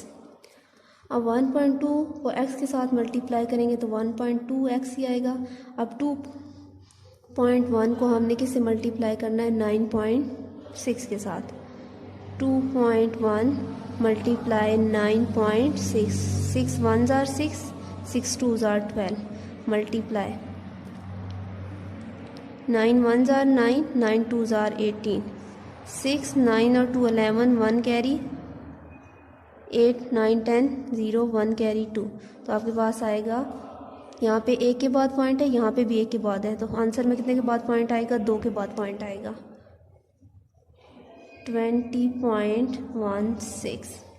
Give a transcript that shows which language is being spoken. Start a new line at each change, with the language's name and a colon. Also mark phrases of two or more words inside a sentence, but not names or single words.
Urdu: اب 1.2 کو x کے ساتھ ملٹی پلائی کریں گے تو 1.2x ہی آئے گا. اب 2.1 کو ہم نے کس سے ملٹی پلائی کرنا ہے 9.6 کے ساتھ.
English: 2.1 मल्टीप्लाई 9.6, 6 1s are 6, 6 2s are 12 मल्टीप्लाई 9 1s are 9, 9 2s are 18, 6 9 और 2 11, 1 कैरी 8 9 10 0 1 कैरी 2।
Urdu: تو آپ کے پاس آئے گا، یہاں پہ ایک کے بعد پوائنٹ ہے، یہاں پہ بھی ایک کے بعد ہے، تو آنسر میں کتنے کے بعد پوائنٹ آئے گا 2 کے بعد پوائنٹ آئے گا 20.16.